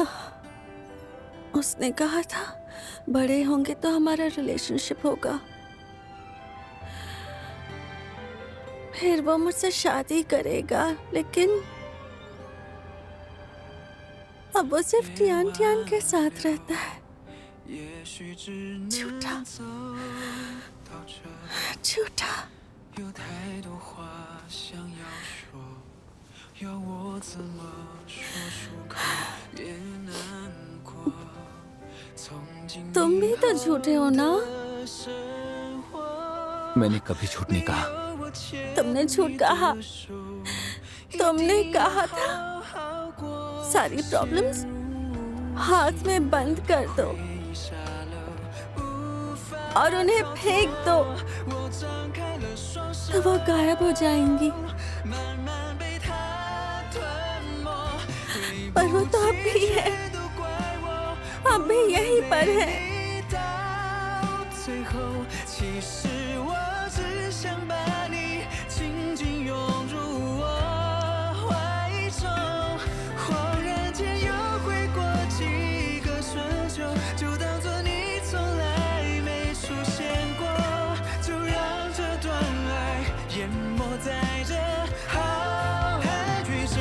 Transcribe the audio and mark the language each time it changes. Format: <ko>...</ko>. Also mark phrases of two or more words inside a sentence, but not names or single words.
<hi>उसने कहा था बड़े होंगे तो हमारा रिलेशनशिप होगा। फिर वो मुझसे शादी करेगा, लेकिन अब वो सिर्फ टियान टियान के साथ रहता है। झूठा, झूठा।</hi> <zh>有太多话想要说，要我怎么说出口也难过。从今</zh> <hi>तुम भी तो झूठे हो ना?</hi> <zh>的生活，</zh> <hi>मैंने कभी झूठ नहीं कहा।</hi> <zh>我牵</zh> <hi>तुमने झूठ कहा।</hi> <zh>着手，</zh> <hi>तुमने कहा था</hi> <zh>好好过。</zh> <hi>सारी प्रॉब्लम्स हाथ में बंद कर दो</hi> <zh>傻了，无法</zh> <hi>और उन्हें फेंक दो,</hi> <zh>我张开了双手，</zh> <hi>तो वो गायब हो जाएंगी।</hi> <zh>慢慢被它吞没。</zh> <hi>पर वो तो अब भी है,</hi> <zh>都怪我。</zh> <hi>अब भी यहीं पर है।</hi> <zh>到最后，其实我只想把你紧紧拥入我怀中。恍然间又回过几个春秋，就当作你从来没出现过，就让这段爱淹没在这浩瀚宇宙。</zh>